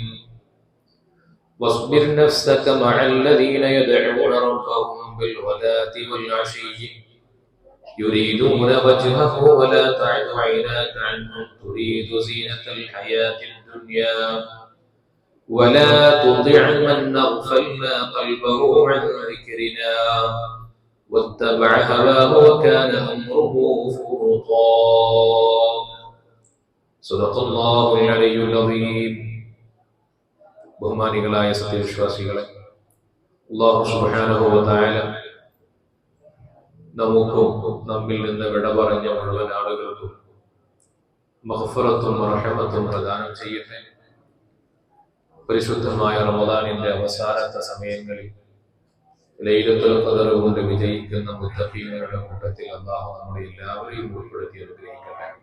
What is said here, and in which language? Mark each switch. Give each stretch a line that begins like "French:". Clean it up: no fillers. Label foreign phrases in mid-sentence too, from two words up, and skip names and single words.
Arabic: واصبر نفسك مع الذين يدعون ربهم بالغداة والعشي يريدون وجهه ولا تعد عيناك عنهم تريد زينة الحياة الدنيا ولا تطع من أغفلنا قلبه عن ذكرنا واتبع هواه وكان أمره فرطا. صدق الله العلي العظيم.
Malayalam: ബഹുമാനികളായ സത്യവിശ്വാസികളെ, അല്ലാഹു
Arabic: سبحانه وتعالى
Malayalam: നമുക്കും നമ്മിൽ നിന്ന് വിട പറഞ്ഞ മുഴുവൻ ആളുകൾക്കും മഗ്ഫിറത്തും റഹ്മത്തും പ്രദാനം ചെയ്യട്ടെ. പരിശുദ്ധമായ റമദാനിന്റെ അവസാനത്തെ സമയങ്ങളിൽ ലൈലത്തുൽ ഖദർ കൊണ്ട് വിജയിക്കുന്ന മുത്തഖീങ്ങളുടെ കൂട്ടത്തിൽ അല്ലാഹു നമ്മളെ എല്ലാവരെയും ഉൾപ്പെടുത്തി അനുഗ്രഹിക്കട്ടെ.